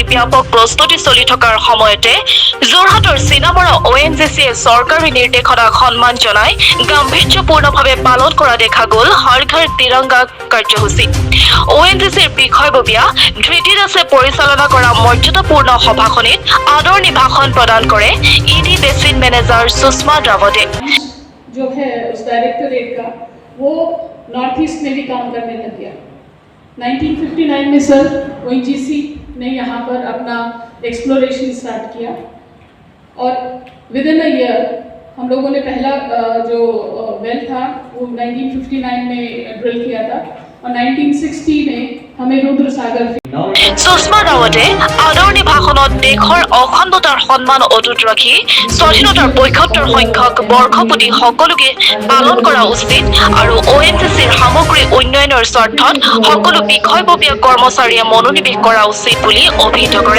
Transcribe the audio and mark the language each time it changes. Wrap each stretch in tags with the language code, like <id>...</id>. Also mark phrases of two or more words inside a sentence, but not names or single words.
<as>ব্যাপক প্ৰস্তুতি চলি থকাৰ সময়তে যোৰহাটৰ চিনামৰা ONGCয়ে চৰকাৰী নিৰ্দেশনাক সন্মান জনাই গাম্ভীৰ্যপূৰ্ণভাৱে পালন কৰা দেখা গ'ল হৰ ঘৰ তিৰংগা কাৰ্যসূচী। ONGCৰ বিষয়ববীয়া ধৃতি দাসে পৰিচালনা কৰা মৰ্যাদাপূৰ্ণ সভাখনিত আদৰণি ভাষণ প্ৰদান কৰে</as> <en>ED basin manager</en> <as>সুষমা দ্ৰাৱডে।</as> <hi>जो है उस डायरेक्टरेट का वो नॉर्थ ईस्ट में भी काम करने लग गया। 1959 में सर ONGC ने यहाँ पर अपना</hi> <en>exploration start</en> <hi>किया और</hi> <en>within a year</en> <hi>हम लोगों ने पहला जो वेल था वो 1959 में ड्रिल किया था और 1960 में हमें रुद्र सागर।</hi> <as>সুষমা দ্ৰাৱডে আদৰণি ভাষণত দেশৰ অখণ্ডতাৰ সন্মান অটুট ৰাখি স্বাধীনতাৰ ৭৫ সংখ্যক বৰ্ষপূৰ্তি সকলোকে পালন কৰা উচিত আৰু ONGCৰ সামগ্ৰী উন্নয়নৰ স্বাৰ্থত সকলো বিষয়ববীয়া কৰ্মচাৰীয়ে মনোনিৱেশ কৰা উচিত বুলি অভিহিত কৰে।</as>